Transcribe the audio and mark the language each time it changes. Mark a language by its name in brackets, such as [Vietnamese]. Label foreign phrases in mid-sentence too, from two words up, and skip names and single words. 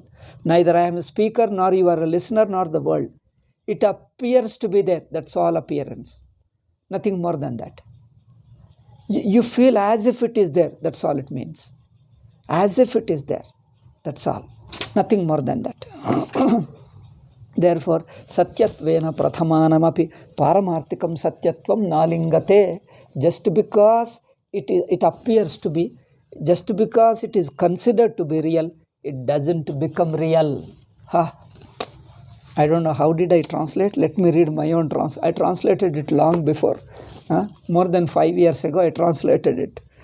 [English] Neither I am a speaker, nor you are a listener, nor the world. It appears to be there. That's all appearance. Nothing more than that. You feel as if it is there. That's all it means. As if it is there. That's all. Nothing more than that. Therefore, [Sanskrit] satyatvena prathamanamapi paramarthikam satyatvam nalingate. [English] Just because it appears to be, just because it is considered to be real, it doesn't become real. I don't know how did I translate. Let me read my own translation. I translated it long before. More than 5 years ago, I translated it.